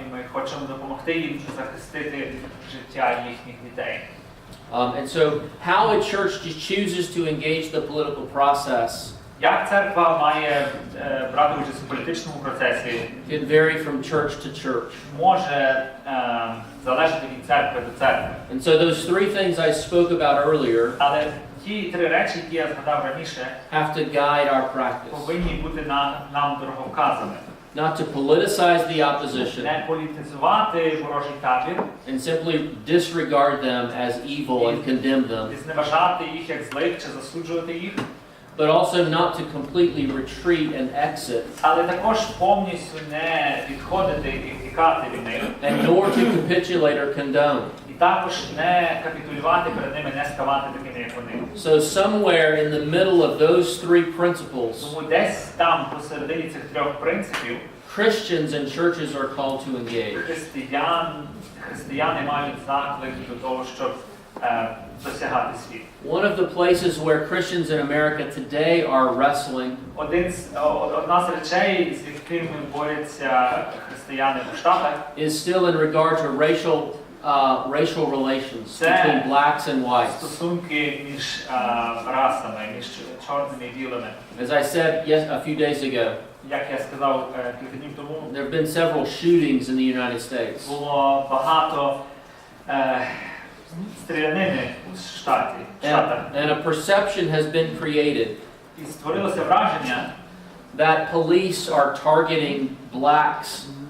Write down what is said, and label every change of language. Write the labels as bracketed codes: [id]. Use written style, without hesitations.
[uk] І ми хочемо допомогти їм захистити життя їхніх дітей. [en] And so how a church chooses to engage the political process [uk] Як церква має брати участь у політичному процесі, [en] can vary from church to church. [uk] може залежати від церкви до церкви. [en] And so those three things I spoke about earlier [uk] Але ті три речі, які я згадав раніше, [en] have to guide our practice. [uk] повинні бути нам дороговказами. [en] Not to politicize the opposition [uk] Не політизувати ворожий табір, [en] and simply disregard them as evil and condemn them, [uk] і зневажати їх як злих чи засуджувати їх, [en] but also not to completely retreat and exit, [uk] але також повністю не відходити і втікати від них, [en] and nor to capitulate or condone. [uk] і також не капітулювати перед ними, не ставати такими, як вони. [en] So somewhere in the middle of those three principles, [uk] Тому десь там, посередині цих трьох принципів, [en] Christians and churches are called to engage. [uk] християни мають заклик до того, щоб досягати світ. [en] One of the places where Christians in America today are wrestling [uk] Одна з речей, з якими борються християни у Штатах, [en] is still in regard to racial relations between blacks and whites. [uk] Стосунки між расами, між чорними і білими. [en] As I said a few days ago, [uk] Як я сказав кілька днів тому, [en] there have been several shootings in the United States. [uk] було багато стрілянини у Штатах. [en] And a perception has been created [uk] І створилося враження, [en] that police are targeting blacks